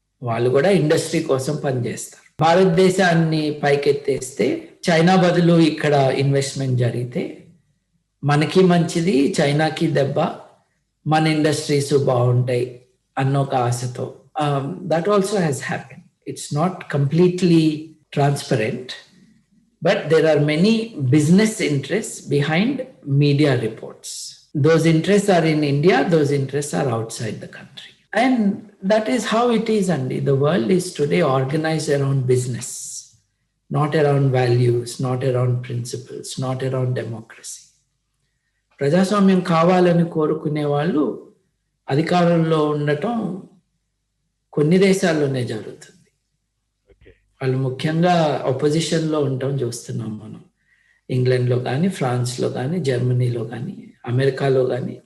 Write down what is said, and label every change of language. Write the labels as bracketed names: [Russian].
[Telugu] వాళ్ళు కూడా ఇండస్ట్రీ కోసం పనిచేస్తారు. భారతదేశాన్ని పైకెత్తేస్తే చైనా బదులు ఇక్కడ ఇన్వెస్ట్మెంట్ జరిగితే మనకి మంచిది, చైనాకి దెబ్బ, మన ఇండస్ట్రీస్ బాగుంటాయి అన్న ఒక ఆశతో [English] That also has happen. It's not completely transparent, but there are many business interests behind media reports. Those interests are in India, those interests are outside the country. And that is how it is, Andy. The world is today organized around business, not around values, not around principles, not around democracy. [Telugu] ప్రజాస్వామ్యం కావాలని కోరుకునే వాళ్ళు అధికారంలో ఉండటం కొన్ని దేశాల్లోనే జరుగుతుంది. వాళ్ళు ముఖ్యంగా ఒపోజిషన్లో ఉండటం చూస్తున్నాం మనం. ఇంగ్లాండ్లో కానీ, ఫ్రాన్స్లో కానీ, జర్మనీలో కానీ, అమెరికాలో కానీ.